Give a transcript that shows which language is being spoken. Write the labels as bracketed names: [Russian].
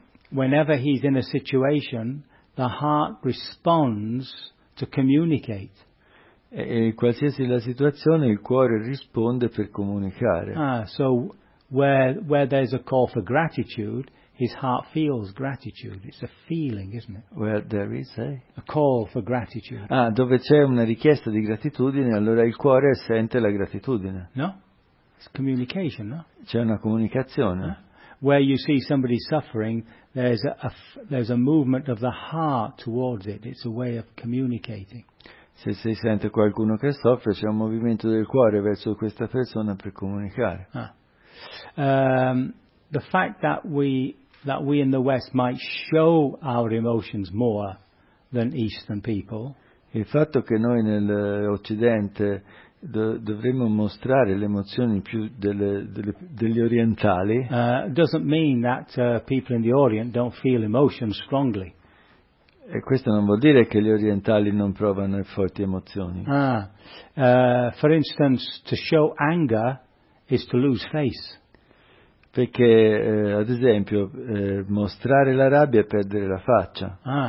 [English] Whenever he's in a situation, the heart responds to communicate. [Italian] E qualsiasi la situazione, il cuore risponde per comunicare. [English] So where there's a call for gratitude, his heart feels gratitude. It's a feeling, isn't it? Where there is a call for gratitude. [Italian] Dove c'è una richiesta di gratitudine, allora il cuore sente la gratitudine. [English] No? It's communication, no? [Italian] C'è una comunicazione. [English] Where you see somebody suffering, there's a movement of the heart towards it. It's a way of communicating. [Italian] Se si sente qualcuno che soffre, c'è un movimento del cuore verso questa persona per comunicare. [English] The fact that we in the West might show our emotions more than Eastern people. [Italian] Il fatto che noi nell'Occidente dovremmo mostrare le emozioni più degli orientali. [English] Doesn't mean that people in the Orient don't feel emotions strongly. [Italian] E questo non vuol dire che gli orientali non provano forti emozioni. [English] For instance, to show anger is to lose face. [Italian] Perché, ad esempio, mostrare la rabbia è perdere la faccia.